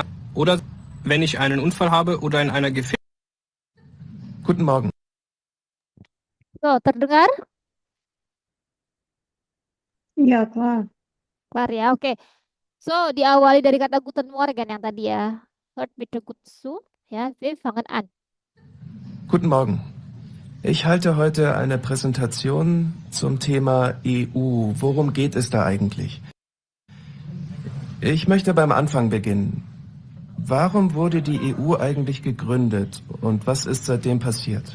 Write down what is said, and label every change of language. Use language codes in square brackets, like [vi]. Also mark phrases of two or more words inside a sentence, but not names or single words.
[de] Oder wenn ich einen Unfall habe oder in einer Guten Morgen. [id] So, terdengar? [de] Ja, klar. [id] Kelar ya, oke. So, diawali dari kata [de] Guten Morgen [id] yang tadi ya. [de] Hört bitte gut zu. Ya, wir fangen an. Guten Morgen. Ich halte heute eine Präsentation zum Thema EU. Worum geht es da eigentlich? Ich möchte beim Anfang beginnen. Warum wurde die EU eigentlich gegründet und was ist seitdem passiert?